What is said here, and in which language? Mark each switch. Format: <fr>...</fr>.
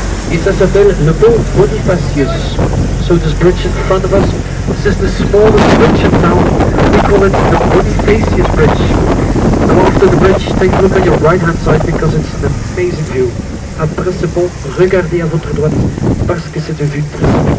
<fr>Et ça s'appelle le pont Bonifacius.</fr> <en>So this bridge in front of us, this is the smallest bridge in town. We call it the Bonifacius Bridge. Go after the bridge, take a look on your right hand side because it's an amazing view.</en> <fr>Après ce pont, regardez à votre droite parce que c'est une vue très</fr>